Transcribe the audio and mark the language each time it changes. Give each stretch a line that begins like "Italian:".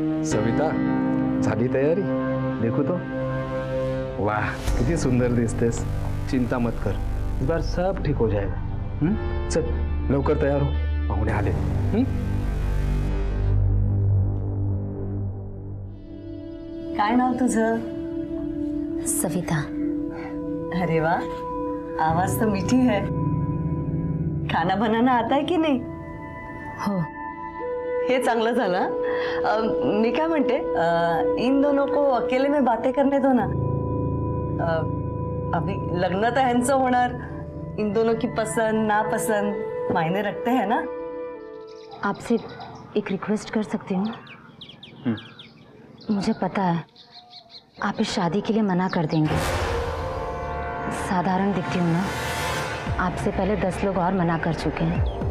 Marathi: सविता, झाली तयारी?
Hindi: देखू तो.
Marathi: वाह, किती सुंदर दिसतेस.
Hindi: चिंता मत कर, इस बार सब ठीक हो जाएगा.
Marathi: चल लवकर तयार हो, पाहुणे आले. काय नाव तुझं? सविता.
Hindi: अरे वाह, आवाज तो मीठी है. खाना बनाना आता है
Marathi: की नाही? हो. हे चांगलं झालं. मी काय म्हणते,
Hindi: इन दोनों को अकेले में बातें करने दो ना.
Marathi: अभी लग्न तर ह्यांचं होणार.
Hindi: इन दोनों की पसंद नापसंद मायने रखते हैं ना. आपसे एक रिक्वेस्ट कर सकती हूँ? मुझे पता है आप इस शादी के लिए मना कर देंगे. साधारण दिखती हूँ ना, आपसे पहले 10 लोग और मना कर चुके हैं.